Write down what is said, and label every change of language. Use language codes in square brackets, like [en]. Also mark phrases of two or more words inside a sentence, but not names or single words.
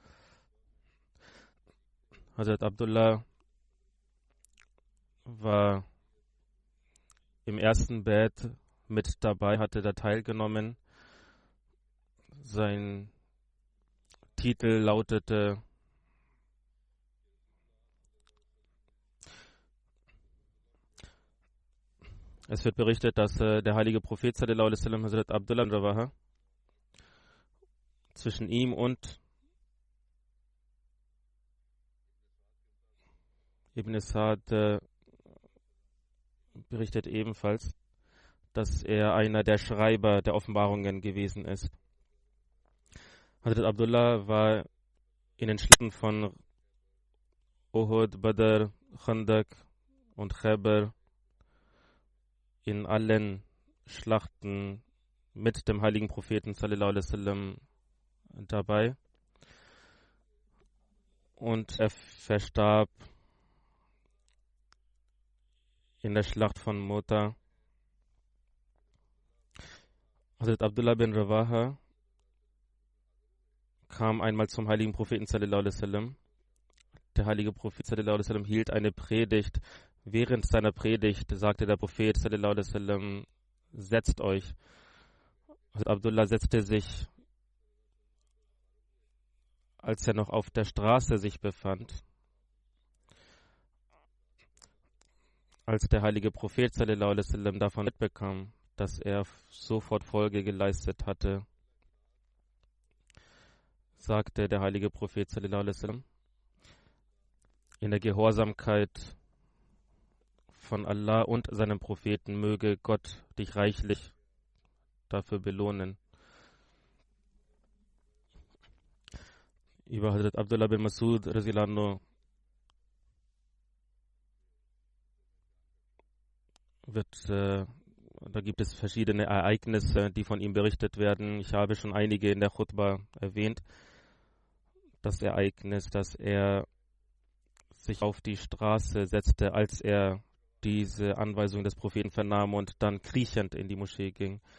[de] Hazrat Abdullah war im ersten Bett mit dabei, hatte da teilgenommen. Sein Titel lautete Es wird berichtet, dass der heilige Prophet [ar] صلى الله عليه وسلم [de] Hazrat Abdullah bin Rawaha zwischen ihm und Ibn Sa'd berichtet ebenfalls, dass er einer der Schreiber der Offenbarungen gewesen ist. Hazrat Abdullah war in den Schlachten von Uhud, Badr, Khandak und Khaybar in allen Schlachten mit dem heiligen Propheten [ar] صلى الله عليه وسلم [de] dabei. Und er verstarb in der Schlacht von Mu'tah. Hazrat Abdullah bin Rawaha kam einmal zum heiligen Propheten [ar] صلى الله عليه وسلم. [de] Der heilige Prophet [ar] صلى الله عليه وسلم [de] hielt eine Predigt. Während seiner Predigt sagte der Prophet [ar] صلى الله عليه وسلم: [de] Setzt euch. Hazrat Abdullah setzte sich, als er noch auf der Straße sich befand. Als der heilige Prophet [ar] صلى الله عليه وسلم [de] davon mitbekam, dass er sofort Folge geleistet hatte, sagte der heilige Prophet [ar] صلى الله عليه وسلم: [de] In der Gehorsamkeit von Allah und seinem Propheten möge Gott dich reichlich dafür belohnen. Über Hazrat Abdullah bin Masud [ar] رضي الله عنه [de] da gibt es verschiedene Ereignisse, die von ihm berichtet werden. Ich habe schon einige in der Khutbah erwähnt. Das Ereignis, dass er sich auf die Straße setzte, als er diese Anweisung des Propheten vernahm und dann kriechend in die Moschee ging.